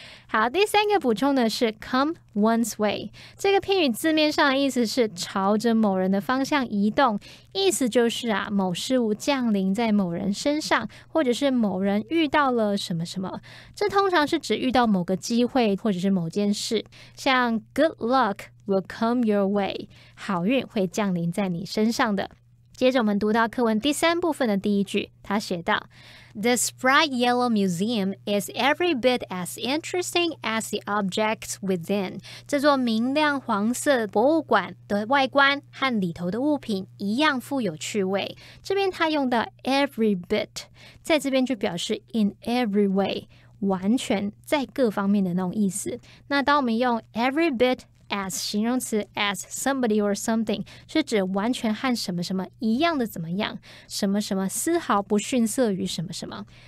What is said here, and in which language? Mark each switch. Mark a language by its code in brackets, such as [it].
[zh] 好，第三个补充的是 come one's way， 这个片语字面上的意思是朝着某人的方向移动，意思就是某事物降临在某人身上，或者是某人遇到了什么什么，这通常是指遇到某个机会或者是某件事，像 [en] good luck will come your way， [zh] 好运会降临在你身上的。接着我们读到课文第三部分的第一句，他写道， [en] This bright yellow museum is every bit as interesting as the objects within. [zh] 这座明亮黄色博物馆的外观和里头的物品一样富有趣味。这边他用到 every bit， 在这边就表示 in every way， 完全在各方面的那种意思。那当我们用 every bit as 形容词 as somebody or something 是指完全和什么什么一样的怎么样，什么什么丝毫不逊色于什么什么。